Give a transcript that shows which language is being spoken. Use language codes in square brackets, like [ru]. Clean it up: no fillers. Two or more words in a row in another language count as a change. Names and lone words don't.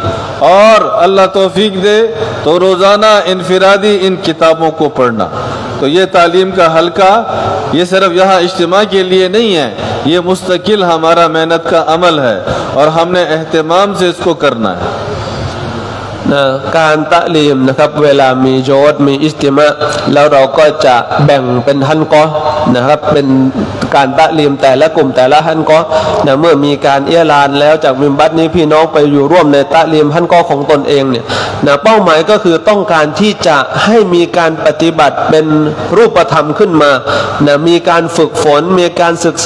[hi] और अल्लाह तौफीक दे तो रोज़ाना इनफिरादी इन किताबों को पढ़ना। तो ये तालीम का हल्का ये सिर्फ यहाँ इज्तिमा के लिए नहीं है, ये मुस्तकिल हमारा मेहनत का अमल है और हमने एहतमाम से इसको करना है। [th] การตะลีมนะครับเวลามีโยชน์มีอิสติมะแล้วเราก็จะแบ่งเป็นฮันกอนะครับเป็นการตะลีมแต่ละกลุ่มแต่ละฮันกอนะเมื่อมีการเอียลานแล้วจากมิมบัตนี้พี่น้องไปอยู่ร่วมในตะลีมฮันกอของตนเองเนี่ยนะเป้าหมายก็คือต้องการที่จะให้มีการปฏิบัติเป็นรูปธรรมขึ้นมานะมีการฝึกฝนมีการศึกษา